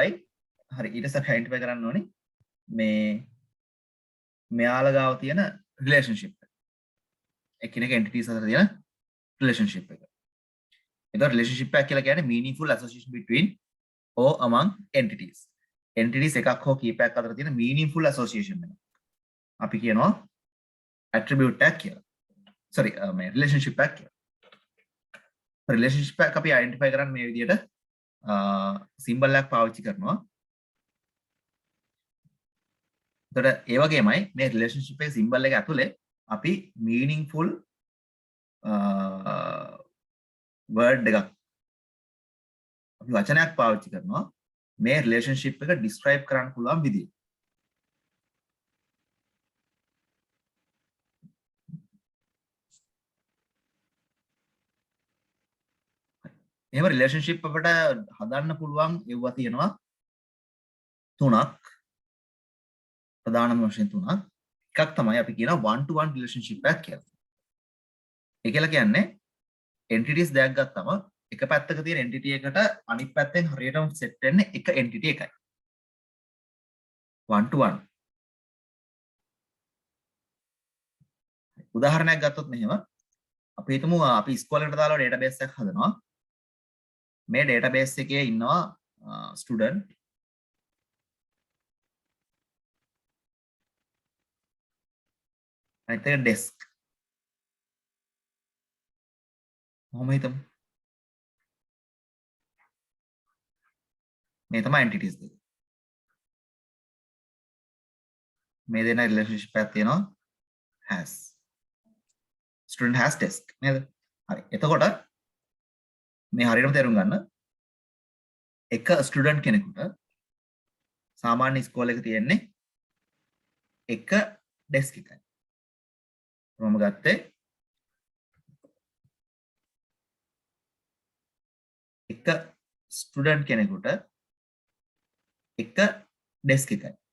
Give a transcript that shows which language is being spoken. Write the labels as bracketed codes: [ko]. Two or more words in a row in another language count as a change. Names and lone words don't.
[si] හරි ඊට පස්සේ identify කරන්න ඕනේ මේ මෙයාලා ගාව තියෙන relationship එක. එකිනෙක entities අතර තියෙන relationship එක. [en] එතකොට relationship [si] එක කියලා කියන්නේ [en] meaningful association between or among entities. [si] entities එකක් හෝ කීපයක් අතර තියෙන [en] meaningful association [si] එක. අපි කියනවා attribute එකක් කියලා. sorry මේ relationship එකක් කියලා. relationship එක අපි identify කරන්න මේ විදිහට symbol එකක් පාවිච්චි කරනවා. එතකොට ඒ වගේමයි මේ relationship එකේ symbol එක ඇතුලේ අපි [en] meaningful word [si] එකක් අපි වචනයක් පාවිච්චි කරනවා මේ relationship එක describe කරන්න පුළුවන් විදිහ. එහෙම relationship අපිට හදන්න පුළුවන් ඒවා තියෙනවා තුනක්. ප්‍රධානම වශයෙන් තුනක්. එකක් තමයි අපි කියන [en] one to one relationship [si] එකක් කියලා. ඒ කියලා කියන්නේ entities දෙකක් ගත්තම එක පැත්තක තියෙන entity එකට අනිත් පැත්තෙන් හරියටම set වෙන්නේ එක entity එකයි. [en] one to one. [si] උදාහරණයක් ගත්තොත් මෙහෙම අපි හිතමු අපි ඉස්කෝලේට දාලා database එකක් හදනවා. මේ database එකේ ඉන්නවා student අනිත් එක desk. මොහොම හිතමු. මේ තමයි entities දෙක. මේ දෙන relationship එකක් තියෙනවා has. [en] student has desk නේද? හරි. [si] එතකොට මේ හරියටම තේරුම් ගන්න එක ස්ටුඩන්ට් කෙනෙකුට සාමාන්‍ය ඉස්කෝලේ එක තියෙන්නේ එක ඩෙස්ක් එකයි. මම ගත්තේ එක ස්ටුඩන්ට් කෙනෙකුට එක ඩෙස්ක් එකයි.